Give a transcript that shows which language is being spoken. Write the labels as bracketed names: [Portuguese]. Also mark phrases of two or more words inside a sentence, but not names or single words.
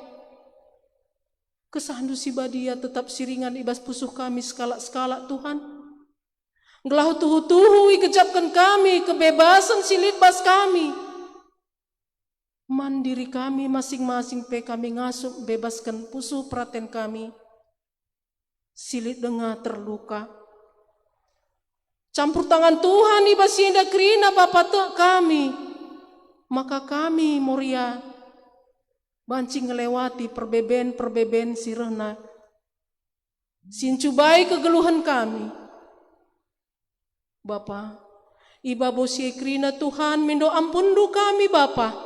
[Batak Karo] Kesandu si badia tetap siringan ibas pusuh kami skala-skala Tuhan. Gelah tuhu-tuhu ikejapkan kami kebebasan silit bas kami. Mandiri kami masing-masing pe kami ngasup bebaskan pusuh praten kami. Silit dengar terluka. Campur tangan Tuhan ibas sienda kerina Bapa te kami. Maka kami Moria banci ngelewati perbeben sirena. Sincubai kegeluhan kami. Bapa, iba bosi kerina Tuhan mindo ampundu kami Bapa.